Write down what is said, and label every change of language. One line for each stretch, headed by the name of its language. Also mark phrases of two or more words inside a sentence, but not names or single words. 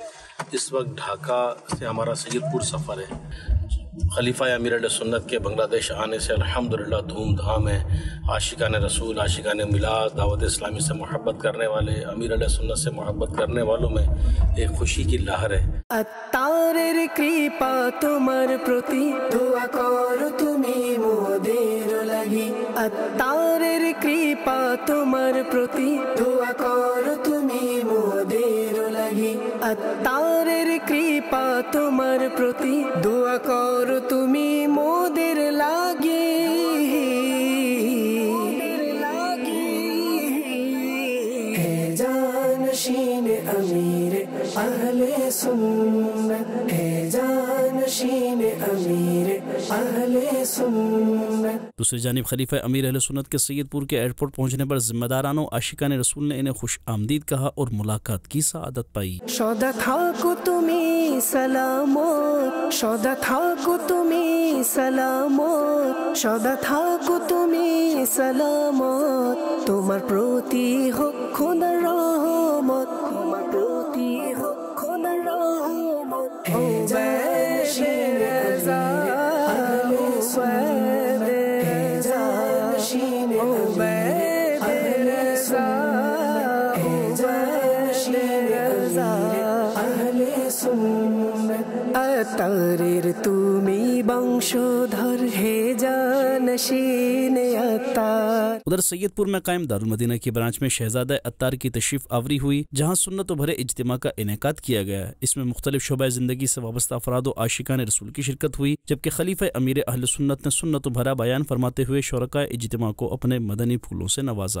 Urdu: اس وقت ڈھاکہ سے ہمارا سید پور سفر ہے۔ خلیفہ امیر اہل سنت کے بنگلہ دیش آنے سے الحمدللہ دھوم دھام ہے۔ عاشقان رسول، عاشقان میلاد، دعوت اسلامی سے محبت کرنے والے، امیر اہل سنت سے محبت کرنے والوں میں ایک خوشی کی لہر ہے۔
Bangla: আত্মারের কৃপা তোমার প্রতি দোয়া করো তুমি মোদের লাগি। আত্মারের কৃপা তোমার প্রতি দোয়া করো তুমি মোদের লাগি। আত্মারের কৃপা তোমার প্রতি দোয়া করো তুমি মোদের লাগি।
Urdu: হে জানশীন امیر اہل سنت، ہے جانشین امیر اہل سنت۔ دوسری جانب خلیفہ امیر اہل سنت کے سید پور کے ایئرپورٹ پہنچنے پر ذمہ داران و عاشقان رسول نے انہیں خوش آمدید کہا اور ملاقات کی سعادت پائی۔
Bangla: সদা থাকো তুমি সালামত، সদা থাকো তুমি সালামত, সদা থাকো তুমি সালামত, তোমার প্রতি হোক খোদার রহমত, তোমার প্রতি হোক খোদার রহমত। ও জানশীন রজা আহলে সুন্নাত, হে জানশীন উবৈদ রজা, হে জানশীন রজা আহলে সুন্নাত। আতারের তুমি বংশধর, হে জানশীন আতার۔
Urdu: ادھر سید پور میں قائم دارالمدینہ کی برانچ میں شہزادہ اتار کی تشریف آوری ہوئی، جہاں سنت و بھرے اجتماع کا انعقاد کیا گیا۔ اس میں مختلف شعبہ زندگی سے وابستہ افراد و عاشقان رسول کی شرکت ہوئی، جبکہ خلیفہ امیر اہل سنت نے سنت و بھرا بیان فرماتے ہوئے شرکاء اجتماع کو اپنے مدنی پھولوں سے نوازا۔